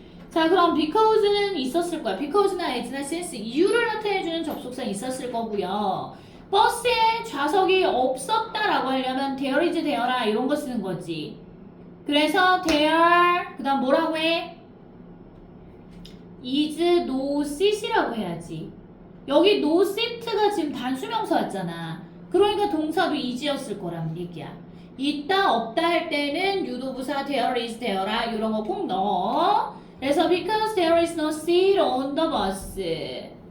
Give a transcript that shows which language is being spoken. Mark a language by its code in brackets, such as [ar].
[ko] 자, 그럼 because는 있었을 거야. because나 as나 since 이유를 나타내주는 접속사 있었을 거고요. 버스에 좌석이 없었다라고 하려면 there is there라 이런 거 쓰는 거지. 그래서 there 그 다음 뭐라고 해? is no seat이라고 해야지. 여기 no seat가 지금 단수명사였잖아. 그러니까 동사도 is였을 거란 얘기야. 있다 없다 할 때는 유도부사 there is there라 이런 거 꼭 넣어. 그래서 [en] because there is no seat on the bus.